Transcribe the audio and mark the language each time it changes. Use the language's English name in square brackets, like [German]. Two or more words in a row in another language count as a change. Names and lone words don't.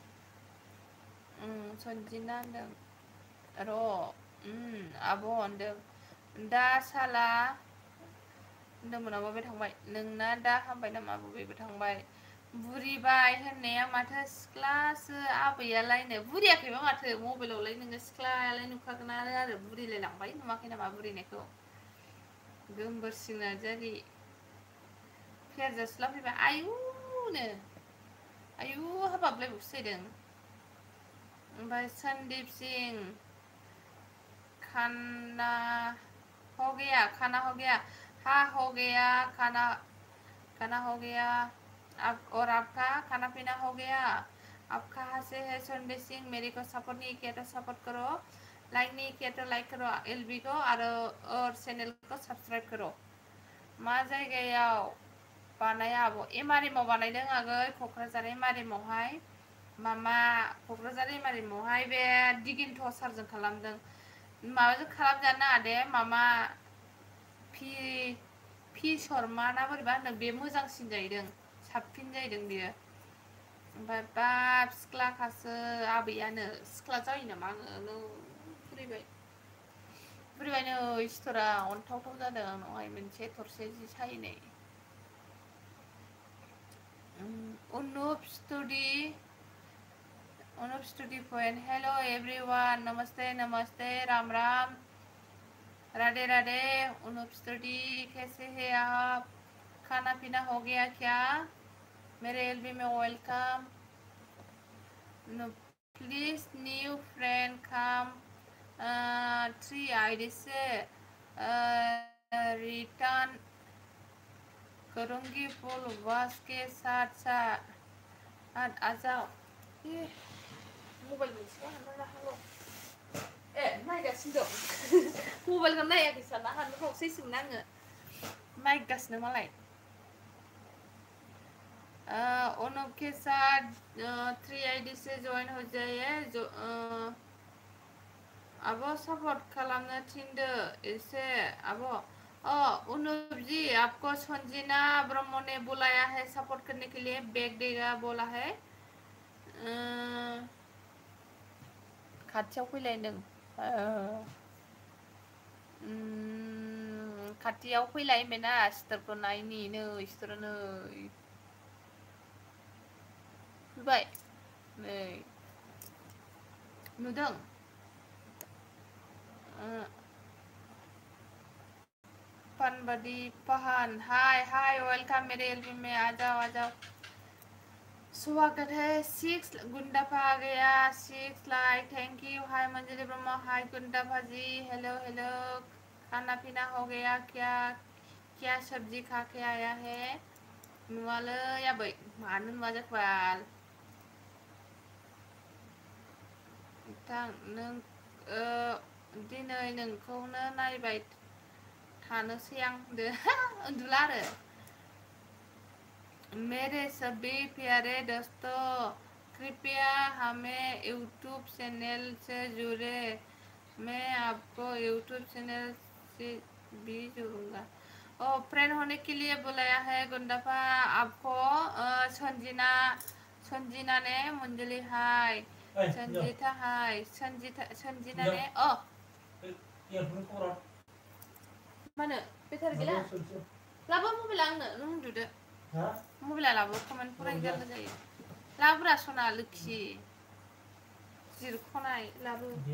[Bodo] सनजिना होनदों र' आब' होनदों दा साला होनदोंमोन आब' बे थांबाय नोंना दा हामबाय नामा बबेबो थांबाय बुरिबाय होननाया माथो सिख्लासो आबैयालायनो बुरियाखैबा माथो मबाइलावलाय नोङो सिख्लायालाय नुखागोन आरो बुरिलाय लांबाय नुवाखै नामा बुरिनायखौ गोमबोरसिं नार्जारि फेरजासिला फैबाय आयु हाबाबलायबावसो जाहैदों ओमफ्राय [Hindi] सन्दीप सिं खाना हो गया हाँ हो गया खाना हो गया और आपका खाना पीना हो गया आप कहाँ से है संडे सिंह मेरे को सपोर्ट नहीं किया तो सपोर्ट करो लाइक नहीं किया तो लाइक करो एलबी को और चैनल को सब्सक्राइब करो [Bodo] मा जायगायाव बानाया आब' MRM आव बानायदों आगै क'क्राझार MRM आवहाय मामा क'क्राझार MRM आवहाय बे दिगिन्थ सारजों खालामदों माबाजों खालामजानो नाङा दे मामा फि शर्मा ना बोरैबा होनदों बे मोजांसिन जाहैदों साबसिन जाहैदों बेयो ओमफ्राय बाब सिख्लाखासो आबैयानो सिख्ला जायो नामा आङो बुरिबाय नै सिथरा अन्थावथाव जादों आंनावहाय मोनसे थरसे जि सायनाय अनुप [English] study point hello everyone [Hindi] नमस्ते राम राम राधे राधे अनुप स्टडी कैसे हैं आप खाना पीना हो गया क्या मेरे एलबी में वेलकम [English] please new friend come [Hindi] 3 आईडी से रिटर्न करूंगी फॉलोवर्स के साथ साथ आ जाओ [Bodo] मबाइल नायगासिनो दं मबाइलखौ नायाखै साना हानो खावसैसोमोन आङो नायगासिनो मालाय [Hindi] अनुप के साथ 3 आईडी से ज्वाइन हो जाइए जो [Bodo] अब सपोर्ट खालामनो थिनदो एसे [Hindi] अब अनुप जी आपको संजीना ब्रह्म ने बुलाया है सपोर्ट करने के लिए बैग देगा बोला है [Bodo] खाथियाव फैलायदों खाथियाव फैलाय मेना सिस्टारखौ नायनि नै सिस्टार नै फैबाय नै नुदों [Hindi] पनबडी पहन [English] hi hi welcome [Hindi] मेरे एल्बम में आ जाओ स्वागत है 6 गुंडाफा आ गया 6 लाइक [English] thank you [Hindi] हाय मंजलि ब्रह्मा हाय गुंडाफा जी [English] hello hello [Hindi] खाना पीना हो गया क्या क्या सब्जी खा के आया है [Bodo] नुवालै आबै मानो नुवा जाखोबाल नोंथां नों दिनै नोंखौनो नायबाय थानोसै आं उन्दुला आरो [Hindi] मेरे सभी प्यारे दोस्तों कृपया हमें यूट्यूब चैनल से जुड़े मैं आपको यूट्यूब चैनल से भी जोड़ूंगा फ्रेंड होने के लिए बुलाया है गुंडाफा आपको [Bodo] संजीना ने मंजलि हाय संजीता हाय संजीना ने मानो बेटारि गैला लाबो मबाइला आंनो नों उन्दुदो मबाइला लाबो कमेन्ट फरायनो जारला जायो लाबोरा सना लोखि जिरख'नाय लाबो